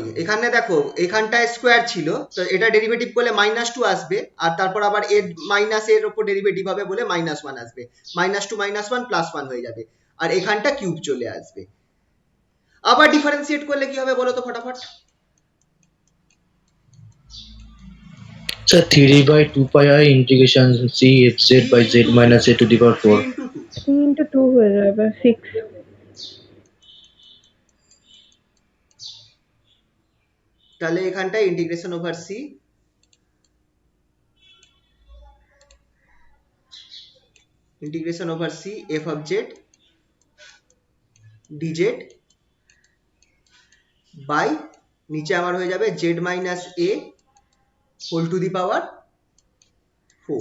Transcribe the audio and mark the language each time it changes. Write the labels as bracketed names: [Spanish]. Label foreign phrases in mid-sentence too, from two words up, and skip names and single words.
[Bangla] এখানে দেখো, এখানটায় স্কোয়ার ছিল, তো এটা ডেরিভেটিভ করলে -2 আসবে, আর তারপর আবার এর মাইনাস এর উপর ডেরিভেটিভ হবে বলে -1 আসবে, -2 -1 +1 হয়ে যাবে, আর এখানটা কিউব চলে আসবে। আবার ডিফারেন্সিয়েট করলে কি হবে বলো তো ফটাফট? [English] sir 3/2 pi i integration c fz by z minus a to the power 4। 3 into 2 [Bangla] হয়ে যাবে 6। তাহলে এখানটায় [English] integration over c f of z dz by [Bangla] নিচে আমার হয়ে যাবে [English] z minus a whole to the power 4.